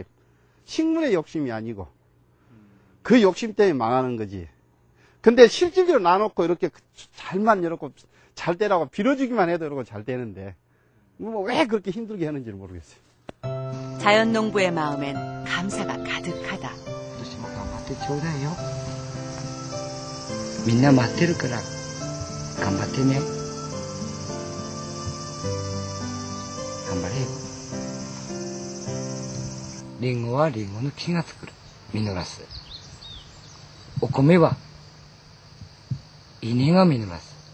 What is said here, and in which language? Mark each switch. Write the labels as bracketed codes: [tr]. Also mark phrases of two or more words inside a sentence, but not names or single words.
[ko] 식물의 욕심이 아니고 그 욕심 때문에 망하는 거지. 근데 실질적으로 놔놓고 이렇게 잘만 이렇게 잘 되라고 빌어주기만 해도 이러고 잘 되는데 왜 그렇게 힘들게 하는지를 모르겠어요. 자연 농부의 마음엔 감사가 가득하다. [ja] ちょうだいよ。みんな待ってるから頑張ってね。頑張れよ。リンゴはリンゴの木が作る。実らす。お米は稲が実らす。